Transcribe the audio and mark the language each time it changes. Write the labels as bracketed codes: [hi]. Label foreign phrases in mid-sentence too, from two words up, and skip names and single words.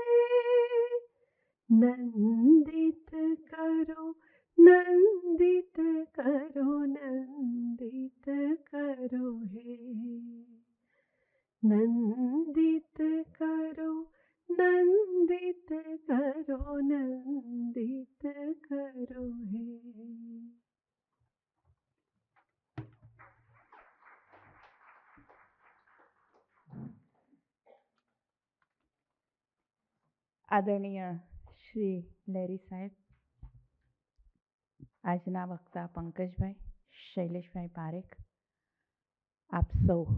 [hi] नंदित करो नंदित करो, नंदित करो हे. नंदित करो नंदित करो, नंदित करो हे. [gu] આદરણીય શ્રી લેરી સાહેબ, આજના વક્તા પંકજભાઈ, શૈલેષભાઈ પારેખ, આપ સૌ.